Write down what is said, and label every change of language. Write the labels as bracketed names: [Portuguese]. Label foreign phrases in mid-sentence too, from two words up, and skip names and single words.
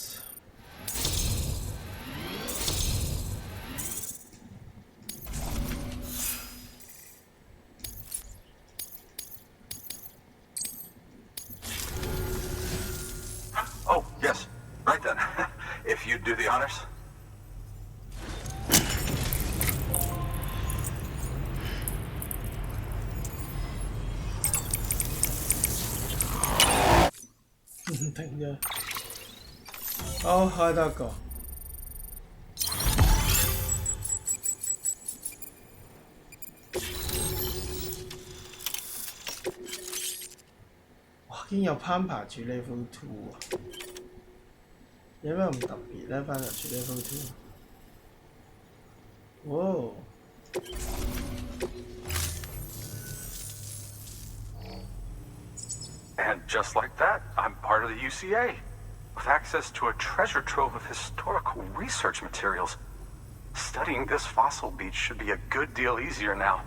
[English] Oh, yes. Right then. If you'd do the honors. [Cantonese] Oh, 開得個。哇！竟然有攀爬住 level 2啊！有咩咁特別咧？攀爬住 level 2。哇！ [English] And just like that, I'm part of the UCA, with access to a treasure trove of historical research materials. Studying this fossil beach should be a good deal easier now.